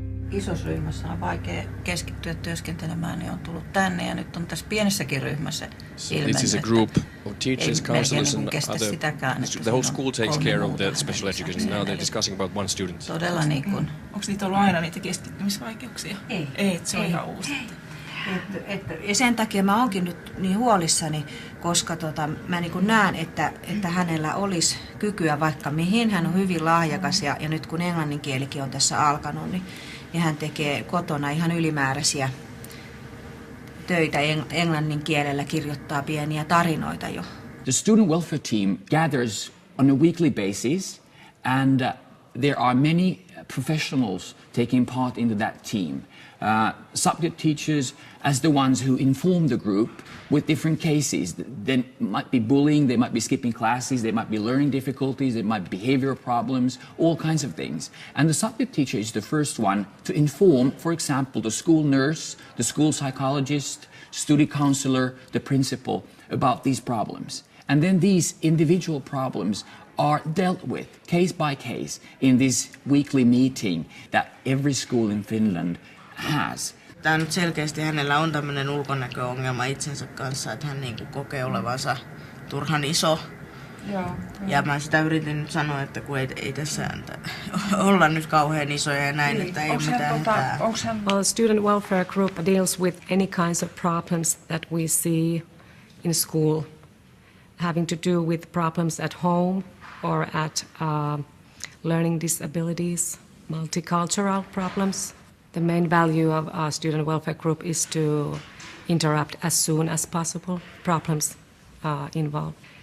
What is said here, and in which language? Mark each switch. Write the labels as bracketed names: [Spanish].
[Finnish] Isossa ryhmässä on vaikea keskittyä työskentelemään, niin on tullut tänne ja nyt on tässä pienessäkin ryhmässä ilmennyt. [English] This is a group of teachers, counselors and other. The whole school takes care of the special education. Now they're discussing about one student. [Finnish] Todella niin kuin. Onko niitä ollut aina niitä keskittymisvaikeuksia? Ei, se on ihan uusi. Ja sen takia mä oonkin nyt niin huolissani, koska mä niin kuin näen, että hänellä olisi kykyä vaikka mihin. Hän on hyvin lahjakas ja nyt kun englannin kielikin on tässä alkanut, niin hän tekee kotona ihan ylimääräisiä töitä englannin kielellä, kirjoittaa pieniä tarinoita jo. [English] The student welfare team gathers on a weekly basis, and there are many professionals taking part into that team. Subject teachers as the ones who inform the group with different cases. There might be bullying, they might be skipping classes, there might be learning difficulties, there might be behavioral problems, all kinds of things. And the subject teacher is the first one to inform, for example, the school nurse, the school psychologist, student counselor, the principal about these problems. And then these individual problems are dealt with case by case in this weekly meeting that every school in Finland has. [Finnish] Tämä nyt selkeästi hänellä on tämmöinen ulkonäköongelma itsensä kanssa, että hän niinku kokee olevansa turhan iso. Ja mä sitä yritin nyt sanoa, että kun ei tässä olla nyt kauhean isoja ja näin, että ei ole mitään hätää. [English] Well, student welfare group deals with any kinds of problems that we see in school, having to do with problems at home or at learning disabilities, multicultural problems. The main value of our student welfare group is to interrupt as soon as possible problems involved.